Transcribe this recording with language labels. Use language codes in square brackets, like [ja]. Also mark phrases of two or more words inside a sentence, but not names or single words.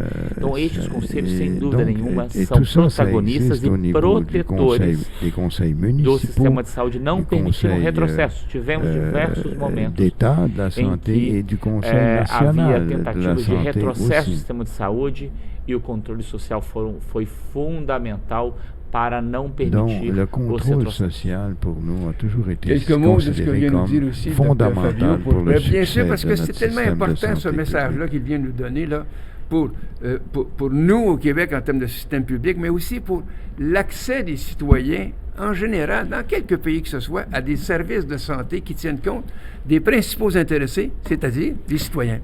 [pt] Então, estes conselhos, sem dúvida nenhuma, são protagonistas e protetores do sistema de saúde, não permitindo retrocesso. Tivemos diversos momentos em que havia tentativas de retrocesso do sistema de saúde e o controle social foi fundamental para não permitir o retrocesso. [fr] Quelques mots de ce que vient nous dire aussi Dr. Fabio, bien sûr, parce que c'est tellement important ce message-là qu'il vient nous donner là, pour nous au Québec en termes de système public, mais aussi pour l'accès des citoyens en général, dans quelques pays que ce soit, à des services de santé qui tiennent compte des principaux intéressés, c'est-à-dire des citoyens.